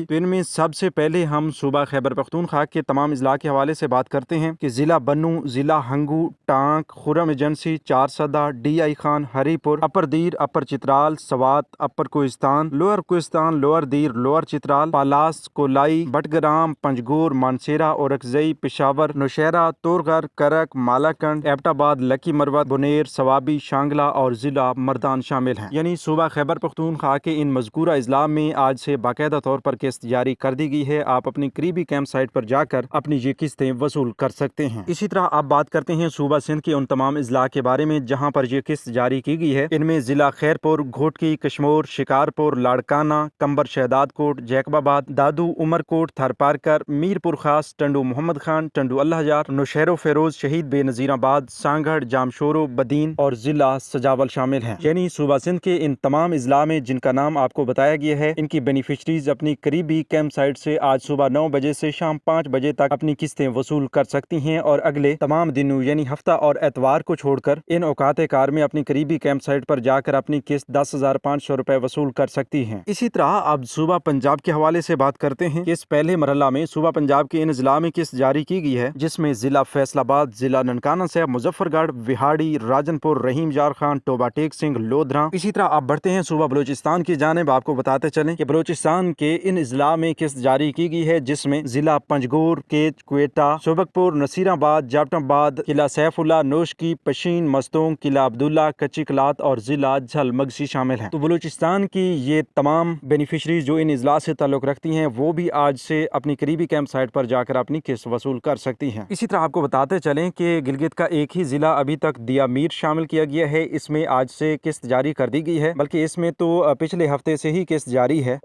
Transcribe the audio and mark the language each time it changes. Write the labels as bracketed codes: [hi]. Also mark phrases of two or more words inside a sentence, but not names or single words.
[ur] تو ان میں سب سے پہلے ہم صوبہ خیبر پختونخوا کے تمام اضلاع کے حوالے سے بات کرتے ہیں کہ ضلع بنوں، ضلع ہنگو، ٹانک، کرم ایجنسی، چارسدہ، DI خان، ہری پور، اپر دیر، اپر چترال، سوات، اپر کوہستان، لوئر دیر، لوئر چترال، پالس، کولائی، بٹگرام، پنجگور، مانسہرہ، اورکزئی، پشاور، نوشہرہ، تورغر، کرک، مالاکنڈ، ایبٹ آباد، لکی مروت، بونیر، صوابی، شانگلہ اور ضلع مردان شامل ہیں. یعنی صوبہ خیبر پختونخوا کے ان مذکورہ اضلاع میں آج سے باقاعدہ طور پر قسط جاری کر دی گئی ہے. آپ اپنی قریبی [en] camp site [ur] پر جا کر اپنی یہ قسطیں وصول کر سکتے ہیں. اسی طرح آپ بات کرتے ہیں صوبہ سندھ کے ان تمام اضلاع کے بارے میں جہاں پر یہ قسط جاری کی گئی ہے. ان میں ضلع خیرپور، گھوٹکی، کشمور، شکارپور، لاڑکانہ، قمبر شہدادکوٹ، جیکب آباد، دادو، عمرکوٹ، تھرپارکر، میرپور خاص، ٹنڈو محمد خان، ٹنڈو الہیار، نوشہرو فیروز، شہید بینظیر آباد، سانگھڑ، جامشورو، بدین اور ضلع سجاول شامل ہیں. یعنی صوبہ سندھ کے ان تمام اضلاع میں جن کا نام آپ کو بتایا گیا ہے، ان کی بینیفیشریز اپنی قریبی [en] camp site [ur] سے آج صبح 9 بجے سے شام 5 بجے تک اپنی قسطیں وصول کر سکتی ہیں اور اگلے تمام دنوں یعنی ہفتہ اور اتوار کو چھوڑ کر ان اوقات کار میں اپنی قریبی [en] camp site [ur] پر جا کر اپنی قسط 10,500 روپے وصول کر سکتی ہیں. اسی طرح اب صوبہ پنجاب کے حوالے سے بات کرتے ہیں کہ اس پہلے مرحلہ میں صوبہ پنجاب کے ان ضلع میں قسط جاری کی گئی ہے، جس میں ضلع فیصل آباد، ضلع ننکانہ صاحب، مظفرگڑھ، وہاڑی، راجن پور، رحیم یار خان، ٹوبہ ٹیک سنگھ، لودھراں. اسی طرح آپ بڑھتے ہیں صوبہ بلوچستان کی جانب. آپ کو بتاتے چلیں کہ بلوچستان کے ان اضلاع میں قسط جاری کی گئی ہے، جس میں ضلع پنجگور، کیچ، کوئٹہ، صحبت پور، نصیرآباد، جعفرآباد، قلعہ سیف اللہ، نوشکی، پشین، مستونگ, قلعہ عبداللہ، کچھی قلات اور ضلع جھل مگسی شامل ہیں. تو بلوچستان کی یہ تمام بینیفیشریز جو ان اضلاع سے تعلق رکھتی ہیں، وہ بھی آج سے اپنی قریبی [en] camp site [ur] پر جا کر اپنی قسط وصول کر سکتی ہیں. اسی طرح آپ کو بتاتے چلیں کہ گلگت کا ایک ہی ضلع ابھی تک دیامر شامل کیا گیا ہے، اس میں آج سے قسط جاری کر دی گئی ہے، بلکہ اس میں تو پچھلے ہفتے سے ہی قسط جاری ہے.